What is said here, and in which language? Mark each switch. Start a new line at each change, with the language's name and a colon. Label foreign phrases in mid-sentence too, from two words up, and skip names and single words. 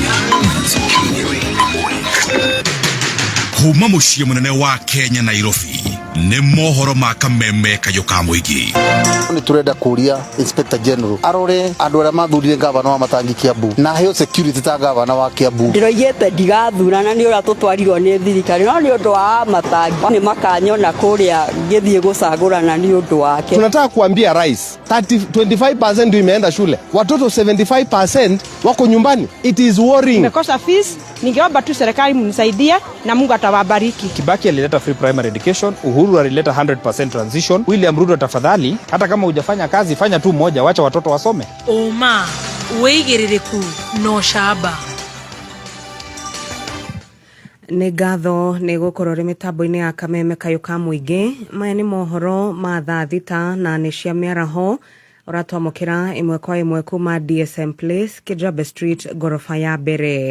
Kikuyu: kuma muciĩ munene wa Kenya Nairobi nĩ mohoro ma kameme kayo ka muingi ni turenda kuria
English: Inspector General
Kikuyu: arore andu aria mathurire gavana wa Matangi Kiambu na heo security ta gavana wa Kiambu ndiroigete ndigathurana ni ura tutwarirwo ni thirikari no ni undu wa Matangi ni makanyona kuria ngithie gucagurana ni undu wake.
Swahili: Tunataka kuambia rais 25% ndio imeenda shule, watoto 75% wako nyumbani.
English: It is worrying.
Swahili: Nimekosa fees, ningeomba tu serikali mnisaidie na Mungu atawabariki. Kibaki alileta
English: free primary education,
Swahili: Uhuru alileta 100% transition, William Ruto tafadhali hata kama hujafanya kazi fanya tu moja, wacha watoto wasome.
Kikuyu: Oma weigiririku no shaba Nĩ ngatho nĩ gũkorwo rĩ mĩtambo-inĩ ya Kameme Kayũ ka Mũingĩ. Maya nĩ mohoro ma thaa thita na nĩ cia mĩaraho ũratwamũkĩra ĩmwe kwa ĩmwe kuma DSM Place, Kijabe Street, gorofa ya mbere.